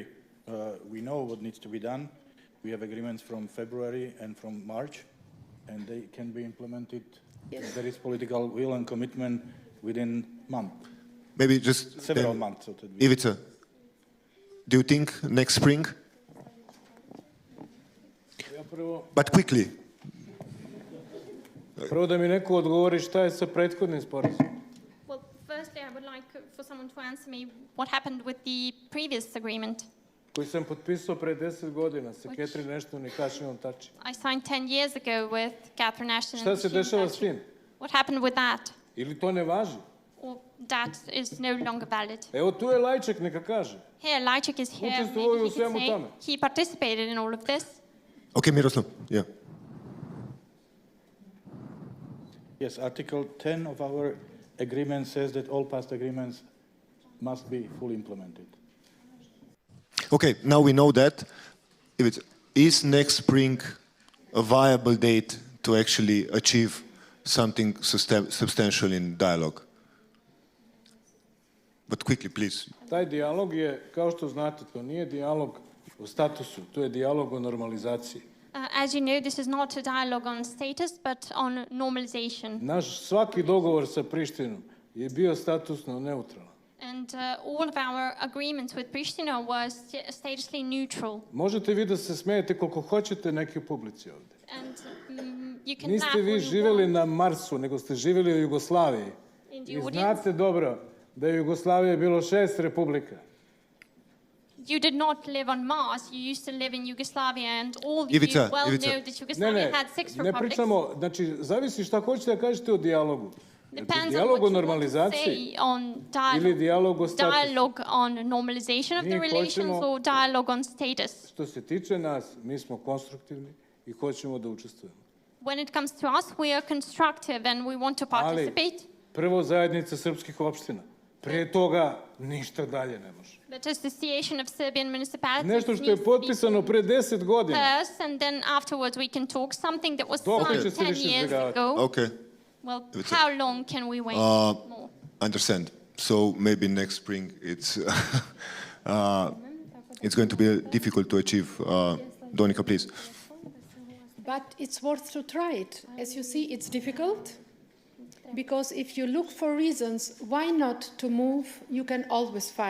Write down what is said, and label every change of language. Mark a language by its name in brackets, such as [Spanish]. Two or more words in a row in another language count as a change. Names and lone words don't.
[English] We know what needs to be done. We have agreements from February and from March, and they can be implemented. Yes. There is political will and commitment within a month. Maybe just several months. So Ivica, do you think next spring? But quickly. [Serbian] Prvo da mi neko odgovori šta je sa prethodnim sporazumom. [English] Well, firstly, I would like for someone to answer me what happened with the previous agreement. [Serbian] Koji sam potpisao pre 10 godina sa Catherine Ashton i Hašimom Tači. [English] I signed 10 years ago with Catherine Ashton [Serbian] Šta [English] and [Serbian] se dešava s tim? [English] What happened with that? [Serbian] Ili to ne važi? [English] Or that is no longer valid. [Serbian] Evo tu je Lajček, neka kaže. [English] Here, Lajček is here. [Serbian] Učestvovao je u [English] Maybe he could [Serbian] svemu [English] say [Serbian] tome. [English] he participated in all of this. Okay, Miroslav, yeah. Yes, Article 10 of our agreement says that all past agreements must be fully implemented. Okay, now we know that. Is next spring a viable date to actually achieve something substantial in dialogue? But quickly, please. [Serbian] Taj dijalog je, kao što znate, to nije dijalog o statusu, to je dijalog o normalizaciji. [English] As you know, this is not a dialogue on status, but on normalization. [Serbian] Naš svaki dogovor sa Prištinom je bio statusno neutralan. [English] And all of our agreements with Pristina was statusly neutral. [Serbian] Možete vi da se smijete koliko hoćete neki u publici ovdje. [English] And you can laugh [Serbian] Niste vi [English] all you [Serbian] živjeli [English] want. [Serbian] na Marsu, nego ste živjeli u Jugoslaviji. [English] In the [Serbian] I [English] audience. [Serbian] znate dobro da je u Jugoslaviji bilo 6 republika. [English] You did not live on Mars. You used to live in Yugoslavia, and all of you Ivica, well Ivica. know that Yugoslavia had 6 [Serbian] Ne [English] republics. [Serbian] pričamo, znači, zavisi šta hoćete da kažete o dijalogu. [English] Depends on [Serbian] Dijalog [English] what [Serbian] o [English] you want to [Serbian] normalizaciji [English] say on [Serbian] ili dijalog o statusu. [English] dialogue on normalization of the [Serbian] Mi [English] relations [Serbian] hoćemo- [English] or dialogue on status. [Serbian] Što se tiče nas, mi smo konstruktivni i hoćemo da učestvujemo. [English] When it comes to us, we are constructive and we want to [Serbian] Ali [English] participate. [Serbian] prvo zajednica srpskih opština. Prije toga ništa dalje ne može. [English] The Association of Serbian Municipalities [Serbian] Nešto što je [English] needs to be [Serbian] potpisano pre 10 godina. [English] first, and then afterwards we can talk. Something that was [Serbian] To [English] signed [Serbian] će se [English] 10 [Serbian] više [English] years [Serbian] izbjegavati. [English] ago. Okay, Well, Ivica. how long can we wait more? understand. So maybe next spring it's it's going to be difficult to achieve. Donika, please. But it's worth to try it. As you see, it's difficult. Because if you look for reasons why not to move, you can always find.